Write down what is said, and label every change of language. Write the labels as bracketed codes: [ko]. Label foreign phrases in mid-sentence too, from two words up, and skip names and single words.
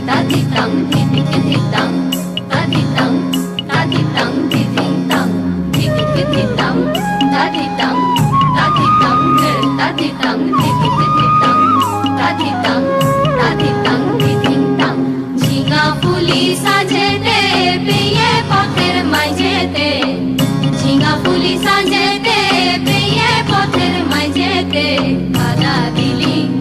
[bn] tang thi thi thi thi tang ta thi tang thi thi tang thi thi thi thi tang ta thi tang ta thi tang thi thi thi thi tang ta thi tang thi thi tang ঝিঙা ফুলি সাজেতে পেয়ে পথের মাঝেতে ঝিঙা ফুলি সাজেতে পেয়ে পথের মাঝেতে কাদা দিলি